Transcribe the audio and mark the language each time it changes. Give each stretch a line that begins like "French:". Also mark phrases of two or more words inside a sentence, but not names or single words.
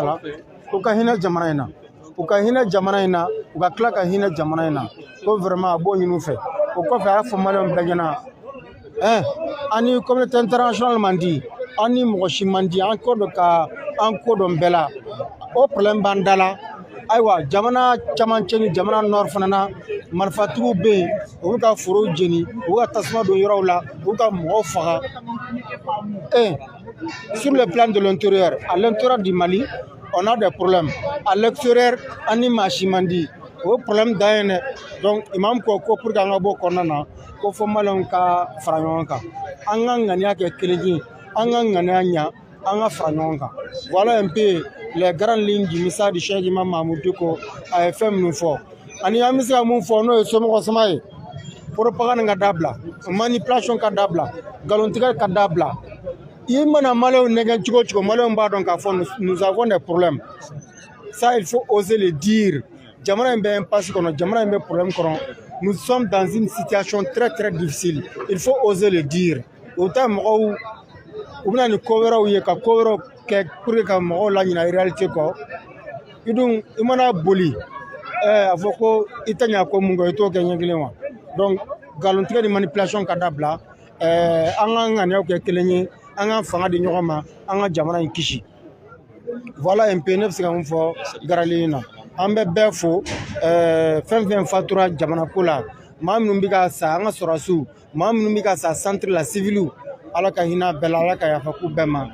Bambara: la u ka hinɛ jamana in na u ka tila ka hinɛ jamana in na ko vraiment a b'o ɲini u fɛ o kɔfɛ a y'a fɔ maliyɛnw bɛɛ ɲɛna an ni
French: communauté internationale
Bambara: man di an ni mɔgɔ si man di an ko dɔn ka an ko dɔn bɛɛ la o problème b'an da la ayiwa jamana camancɛ ni jamana nord fana na marifatigiw bɛ yen u bɛ ka forow jeni u bɛ ka tasuma don yɔrɔw la u bɛ ka mɔgɔw faga
French: sur le plan de l'intérieur à l'intérieur du Mali on a des problèmes à l'extérieur
Bambara: an ni maa si man di o problème dan ye dɛ donc imam ko
French: pour que
Bambara: an ka bɔ kɔnɔna na ko fɔ maliyɛnw ka fara ɲɔgɔn kan an ka ŋaniya kɛ kelen ye an ka ŋaniya ɲa an ka fara ɲɔgɔn kan
French: voilà un peu les grandes lignes du message du Cheikh Imam Mahamudu Diko
Bambara: a ye fɛn minnu fɔ ani an bɛ se ka mun fɔ n'o ye somɔgɔ sama ye propagande ka dabila manipulation ka dabila nkalontigɛ ka dabila i mana maliyɛnw nɛgɛn cogo o cogo maliyɛnw b'a dɔn k'a fɔ
French: nous avons des problèmes ça il faut oser le dire
Bambara: jamana in bɛ impasse kɔnɔ jamana in bɛ problème kɔnɔ
French: nous sommes dans une situation très très difficile il faut oser le dire
Bambara: o tɛ mɔgɔw u bɛna ni ko wɛrɛw ye ka ko wɛrɛw kɛ
French: pour que
Bambara: ka mɔgɔw laɲina réalité kɔ i dun i mana boli a fɔ ko i tɛ ɲa ko mun kɔ i t'o kɛ ɲɛ kelen wa donc nkalontigɛ ni manipulation ka dabila an ka ŋaniyaw kɛ kelen ye an ka fanga di ɲɔgɔn ma an ka jamana in kisi
French: voilà un peu
Bambara: ne bɛ se ka mun fɔ garali in na an bɛ bɛɛ fo fɛn fɛn fatura jamana ko la maa minnu bɛ ka sa an ka sɔrɔdasiw maa minnu bɛ ka sa centre la civiliw ala ka hinɛ bɛɛ la ala ka yafa k'u bɛɛ ma